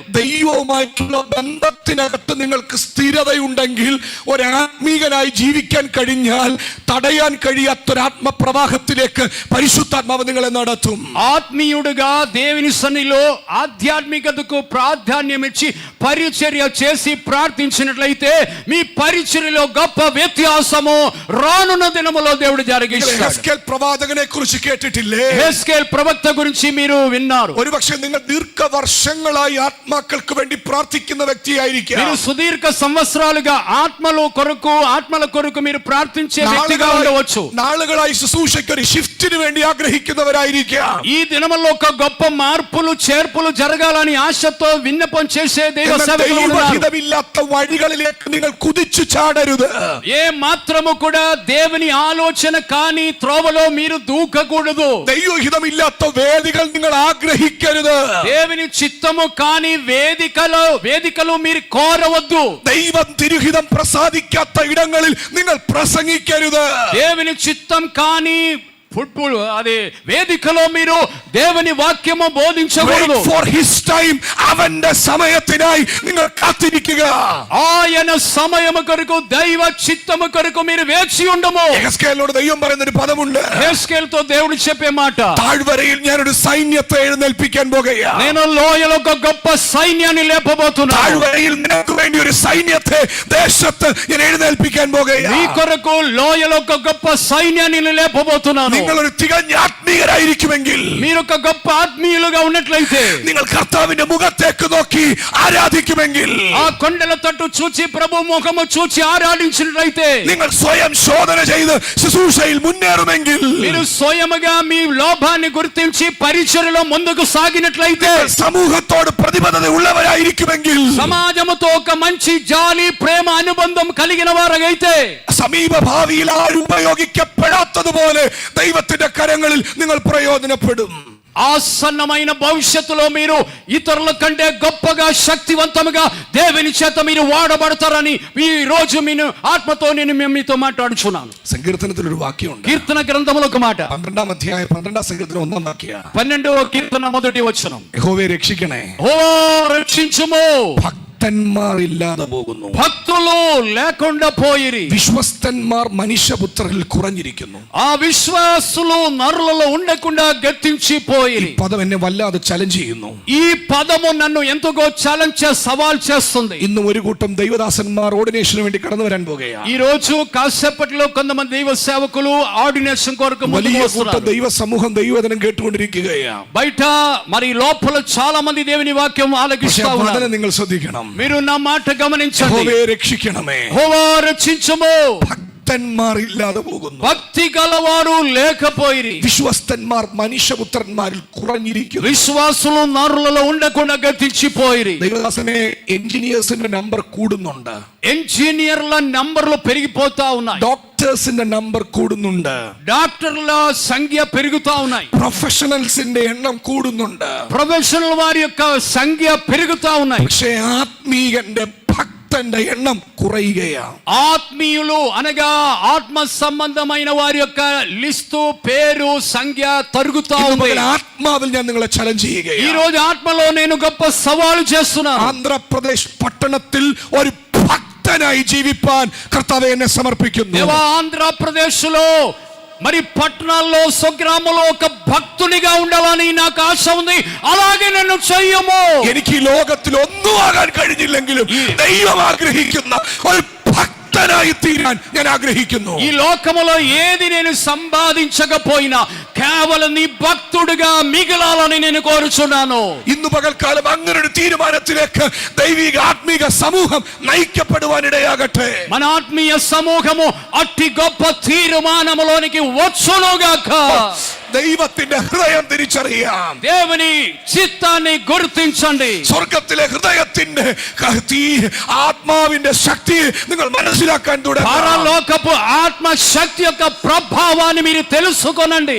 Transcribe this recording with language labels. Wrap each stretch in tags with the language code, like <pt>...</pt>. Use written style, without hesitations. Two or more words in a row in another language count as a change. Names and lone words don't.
<ml>ദൈവവുമായിട്ടുള്ള ബന്ധത്തിനകത്ത് നിങ്ങൾക്ക് സ്ഥിരതയുണ്ടെങ്കിൽ ഒരാത്മീകനായി ജീവിക്കാൻ കഴിഞ്ഞാൽ തടയാൻ കഴിയാത്തൊരാത്മപ്രവാഹത്തിലേക്ക് പരിശുദ്ധാത്മാവ് നിങ്ങളെ നടത്തും.</ml> <te>ఆత్మీయుడుగా దేవుని సన్నిధిలో ఆధ్యాత్మికతకు ప్రాధాన్యం ఇచ్చి పరిచర్య చేసి ప్రార్థించినట్లయితే మీ పరిచర్యలో గొప్ప వ్యత్యాసము రానున్న దినములో దేవుడు జరిగిస్తాడు.</te> <ml>ഹെസ്കേൽ പ്രവാചകനെ കുറിച്ച് കേട്ടിട്ടില്ലേ?</ml> <te>హెస్కేల్ ప్రవక్త గురించి గురించి మీరు విన్నారు.</te> <ml>ഒരുപക്ഷെ നിങ്ങൾ ദീർഘവർഷങ്ങളായി ആത്മാക്കൾക്ക് വേണ്ടി പ്രാർത്ഥിക്കുന്ന വ്യക്തിയായിരിക്കാം.</ml> <te>మీరు సుదీర్ఘ సంవత్సరాలుగా ఆత్మల కొరకు మీరు ప్రార్థించే వ్యక్తిగా ఉండవచ్చు.</te> <ml>നാളുകളായി ശുശ്രൂഷയ്ക്ക് ഒരു ഷിഫ്റ്റിന് വേണ്ടി ആഗ്രഹിക്കുന്നവരായിരിക്കാം.</ml> <te>ఈ దినములో ఒక గొప్ప మార్పులు చేర్పులు జరగాలని ఆశతో విన్నపం చేసే దైవ సేవకులు ఉన్నారు.</te> <ml>ദൈവഹിതമില്ലാത്ത വഴികളിലേക്ക് നിങ്ങൾ കുതിച്ചു ചാടരുത്.</ml> <te>ఏ మాత్రము కూడా దేవుని ఆలోచన కాని త్రోవలో మీరు దూకకూడదు.</te> <ml>ദൈവഹിതമില്ലാത്ത വേദികൾ നിങ്ങൾ ആഗ്രഹിക്കരുത്.</ml> <te>దేవుని చిత్తము కాని వేదికలు మీరు కోరవద్దు.</te> <ml>ദൈവം തിരുഹിതം പ്രസാദിക്കാത്ത ഇടങ്ങളിൽ നിങ്ങൾ പ്രസംഗിക്കരുത്.</ml> <te>దేవుని చిత్తం కాని అదే వేదికలో మీరు దేవుని వాక్యము బోధించకూడదు.</te> <en>For his time,</en> <ml>അവന്റെ സമയത്തിനായി നിങ്ങൾ കാത്തിരിക്കുക.</ml> <te>ఆయన సమయము కొరకు దైవ చిత్తము కొరకు మీరు వేచి ఉండము.</te> <ml>യെഹെസ്കേലിനോട് ദൈവം പറയുന്ന ഒരു പദമുണ്ട്.</ml> <te>യെഹെസ്കേൽతో దేవుడు చెప్పే మాట,</te> <ml>താഴ്വരയിൽ ഞാൻ ഒരു സൈന്യത്തെ എഴുന്നേൽപ്പിക്കാൻ പോകുകയാണ്.</ml> <te>నేను లోయలో ఒక గొప్ప సైన్యాన్ని లేపబోతున్నాను.</te> <ml>താഴ്വരയിൽ നിനക്ക് വേണ്ടി ഒരു സൈന്യത്തെ ദേശത്ത് ഞാൻ എഴുന്നേൽപ്പിക്കാൻ പോകുകയാണ്.</ml> <te>నీ కొరకు లోయలో ఒక గొప్ప సైన్యాన్ని లేపబోతున్నాను.</te> <ml>നിങ്ങൾ ഒരു തികഞ്ഞ ആത്മീയരായിരിക്കുമെങ്കിൽ,</ml> <te>మీరు ఒక గొప్ప ఆత్మీయులుగా ఉన్నట్లయితే,</te> <ml>നിങ്ങൾ കർത്താവിന്റെ മുഖത്തേക്ക് നോക്കി ആരാധിക്കുമെങ്കിൽ,</ml> <te>ఆ కొండల తట్టు చూచి ప్రభు ముఖము చూచి ఆరాధించినట్లయితే,</te> <ml>നിങ്ങൾ സ്വയം ശോധന ചെയ്ത് ശുശ്രൂഷയിൽ മുന്നേറുമെങ്കിൽ,</ml> <te>మీరు స్వయముగా మీ లోపాన్ని గుర్తించి పరిచర్యలో ముందుకు సాగినట్లయితే,</te> <ml>സമൂഹത്തോട് പ്രതിബദ്ധത ഉള്ളവരായിരിക്കുമെങ്കിൽ,</ml> <te>సమాజముతో ఒక మంచి జాలి ప్రేమ అనుబంధం కలిగిన వారైతే,</te> <ml>സമീപ ഭാവിയിൽ ആരും ഉപയോഗിക്കപ്പെടാത്തതുപോലെ ദൈവത്തിന്റെ കരങ്ങളിൽ നിങ്ങൾ പ്രയോജനപ്പെടും.</ml> <te>ఆసన్నమైన భవిష్యత్తులో మీరు ఇతరుల కంటే గొప్పగా శక్తివంతముగా దేవుని చేత మీరు వాడబడతారని ఈ రోజు నేను ఆత్మతో నేను మీతో మాట్లాడుచున్నాను.</te> <ml>സങ്കീർത്തനത്തിൽ ഒരു വാക്യമുണ്ട്.</ml> <te>కీర్తన గ్రంథంలో ఒక మాట,</te> <ml>12ാം അധ്യായം 12ാം സങ്കീർത്തനം 1ാം വാക്യം.</ml> <te>12వ కీర్తన మొదటి వచనం,</te> <ml>യഹോവേ രക്ഷിക്കണേ,</ml> <te>ఓ రక్షించుము,</te> <ml>ഭക്തന്മാർ ഇല്ലാതെ പോകുന്നു,</ml> <te>భక్తులు లేకుండా పోయిరి,</te> <ml>വിശ്വസ്തന്മാർ മനുഷ്യപുത്രരിൽ കുറഞ്ഞിരിക്കുന്നു.</ml> <te>ఆ విశ్వాసులు నరులలో ఉండకుండా గతించిపోయిరి.</te> <ml>പദം എന്നെ വല്ലാതെ ചലഞ്ച് ചെയ്യുന്നു.</ml> <te>ఈ పదము నన్ను ఎంతగో ఛాలెంజ్ సవాల్ చేస్తుంది.</te> <ml>ഇന്നും ഒരു കൂട്ടം ദൈവദാസന്മാർ ഓർഡിനേഷന് വേണ്ടി കടന്നു വരാൻ പോകുകയാണ്.</ml> <te>ఈ రోజు కాసేపట్లో కొంతమంది దైవ సేవకులు ఆర్డినేషన్ కొరకు</te> <ml>വലിയ കൂട്ടം ദൈവ സമൂഹം ദൈവവചനം കേട്ടുകൊണ്ടിരിക്കുകയാണ്.</ml> <te>బయట మరి లోపల చాలా మంది దేవుని వాక్యం ఆలకిస్తా ఉన్నారు.</te> <ml>നിങ്ങൾ ശ്രദ്ധിക്കണം.</ml> <te>మీరు నా మాట గమనించండి.</te> <ml>യഹോവേ രക്ഷിക്കണമേ,</ml> <te>యెహోవా రక్షించుము,</te> <ml>ഭക്തന്മാർ ഇല്ലാതെ പോകുന്നു,</ml> <te>భక్తి గలవారు లేకపోయిరి,</te> <ml>വിശ്വസ്തന്മാർ മനുഷ്യപുത്രന്മാരിൽ കുറഞ്ഞിരിക്കുന്നു.</ml> <te>విశ్వాసులు నరులలో ఉండకుండా గతించిపోయిరి.</te> <ml>ദൈവദാസനെ എഞ്ചിനീയേഴ്സിന്റെ നമ്പർ കൂടുന്നുണ്ട്,</ml> <te>ఇంజనీర్ల నంబర్లు పెరిగిపోతా ఉన్నాయి,</te> <ml>ഡോക്ടേഴ്സിന്റെ നമ്പർ കൂടുന്നുണ്ട്,</ml> <te>డాక్టర్ల సంఖ్య పెరుగుతా ఉన్నాయి,</te> <ml>പ്രൊഫഷണൽസിന്റെ എണ്ണം കൂടുന്നുണ്ട്.</ml> <te>ప్రొఫెషనల్ వారి యొక్క సంఖ్య పెరుగుతా ఉన్నాయి.</te> <ml>പക്ഷേ ആത്മീയന്റെ ഭക്തന്റെ എണ്ണം കുറയുകയാണ്.</ml> <te>ఆత్మీయులు అనగా ఆత్మ సంబంధమైన వారి యొక్క లిస్టు పేరు సంఖ్య తరుగుతా ఉంది.</te> <ml>ആത്മാവിൽ ഞാൻ നിങ്ങളെ ചലഞ്ച്</ml> <te>ఈ</te> <ml>ചെയ്യുകയാണ്.</ml> <te>రోజు ఆత్మలో నేను గొప్ప సవాలు చేస్తున్నాను.</te> <ml>ആന്ധ്രാപ്രദേശ് പട്ടണത്തിൽ ഒരു ഭക്തനായി ജീവിപ്പാൻ കർത്താവേ എന്നെ സമർപ്പിക്കുന്നു.</ml> <te>దేవా ఆంధ్రప్రదేశ్ లో మరి పట్టణాల్లో స్వగ్రామంలో ఒక భక్తునిగా ఉండాలని నాకు ఆశ ఉంది. అలాగే నన్ను చెయ్యము.</te> <ml>എനിക്ക് ഈ ലോകത്തിൽ ഒന്നും ആകാൻ കഴിഞ്ഞില്ലെങ്കിലും ദൈവം ആഗ്രഹിക്കുന്ന ഒരു ഭക്തനായി തീരാൻ ഞാൻ ആഗ്രഹിക്കുന്നു.</ml> <te>ఈ లోకములో ఏది నేను సంపాదించకపోయినా కేవలం నీ భక్తుడిగా మిగలాలని నేను కోరుచున్నాను.</te> <ml>ഇന്ന് പകൽക്കാലം അങ്ങനെ ഒരു തീരുമാനത്തിലേക്ക് ദൈവിക ആത്മീക സമൂഹം നയിക്കപ്പെടുവാനിടയാകട്ടെ.</ml> <te>మన ఆత్మీయ సమూహము అట్టి గొప్ప తీర్మానములోనికి వచ్చునుగాక.</te> <ml>ദൈവത്തിന്റെ ഹൃദയം തിരിച്ചറിയാം.</ml> <te>దేవుని చిత్తాన్ని గుర్తించండి.</te> <ml>സ്വർഗത്തിലെ ഹൃദയത്തിന്റെ ആത്മാവിന്റെ ശക്തി നിങ്ങൾ മനസ്സിലാക്കാൻ തുടങ്ങുക.</ml> <te>పరలోకపు ఆత్మ శక్తి యొక్క ప్రభావాన్ని మీరు తెలుసుకోనండి.</te>